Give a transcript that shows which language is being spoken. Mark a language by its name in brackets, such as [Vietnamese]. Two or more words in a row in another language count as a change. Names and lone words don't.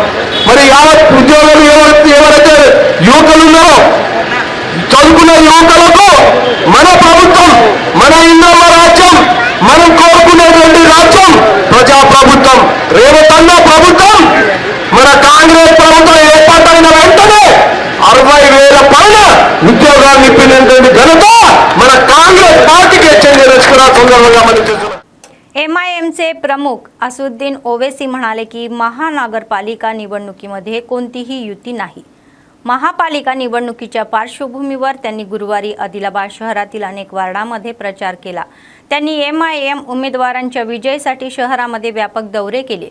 [Telugu] మరి ఉద్యోగులు ఎవరైతే యువకులు ఉన్నారో, చదువుకున్న యువకులకు మన ప్రభుత్వం, మన ఇంద్రమ్మ రాజ్యం, మనం కోరుకునేటువంటి రాజ్యం ప్రజాప్రభుత్వం, రేవంత్ ప్రభుత్వం. మన కాంగ్రెస్ ప్రభుత్వం ఏర్పాటైన వెంటనే 60,000 పైన ఉద్యోగాలు ఇప్పినటువంటి ఘనత మన కాంగ్రెస్ పార్టీకి చెందిన సందర్భంగా మనం చేస్తున్నాం. [Marathi] MIMचे प्रमुख असुद्दीन ओवैसी म्हणाले की महानगरपालिका निवडणुकीमध्ये कोणतीही युती नाही. महापालिका निवडणुकीच्या पार्श्वभूमीवर त्यांनी गुरुवारी आदिलाबाद शहरातील अनेक वार्डामध्ये प्रचार केला. त्यांनी MIM उमेदवारांच्या विजयासाठी शहरामध्ये व्यापक दौरे केले.